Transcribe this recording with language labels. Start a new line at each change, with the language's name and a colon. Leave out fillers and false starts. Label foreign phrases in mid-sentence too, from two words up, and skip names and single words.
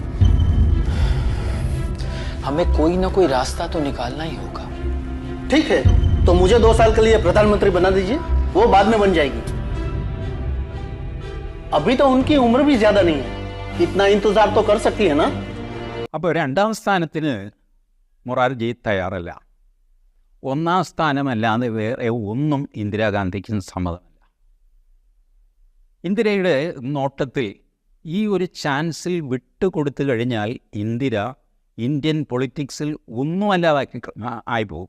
Hindi: हमें कोई ना कोई रास्ता तो निकालना ही होगा। ठीक है, तो मुझे 2 साल के लिए प्रधानमंत्री बना दीजिए, वो बाद में बन जाएगी। अभी तो उनकी उम्र भी ज्यादा नहीं है, इतना इंतजार तो कर सकती है ना?
Malayalam: അപ്പോൾ രണ്ടാം സ്ഥാനത്തിന് മൊറാർജി തയ്യാറല്ല. ഒന്നാം സ്ഥാനമല്ലാതെ വേറെ ഒന്നും ഇന്ദിരാഗാന്ധിക്കും സമ്മതമല്ല. ഇന്ദിരയുടെ നോട്ടത്തിൽ ഈ ഒരു ചാൻസിൽ വിട്ടുകൊടുത്തു കഴിഞ്ഞാൽ ഇന്ദിര
English: Indian politics-il
Malayalam: ഒന്നുമല്ലാതാക്കി ആയിപ്പോകും.